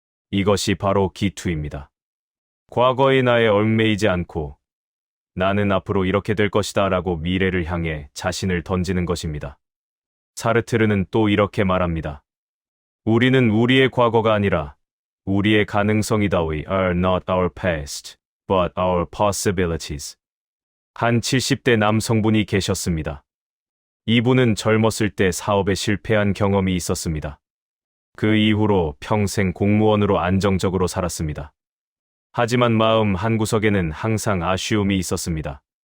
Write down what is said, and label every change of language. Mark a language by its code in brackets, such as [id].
[ko] 이것이 바로 기투입니다. 과거의 나에 얽매이지 않고 나는 앞으로 이렇게 될 것이다 라고 미래를 향해 자신을 던지는 것입니다. 사르트르는 또 이렇게 말합니다. 우리는 우리의 과거가 아니라 우리의 가능성이다. [en] We are not our past, but our possibilities. [ko] 한 70대 남성분이 계셨습니다. 이분은 젊었을 때 사업에 실패한 경험이 있었습니다. 그 이후로 평생 공무원으로 안정적으로 살았습니다. 하지만 마음 한구석에는 항상 아쉬움이 있었습니다.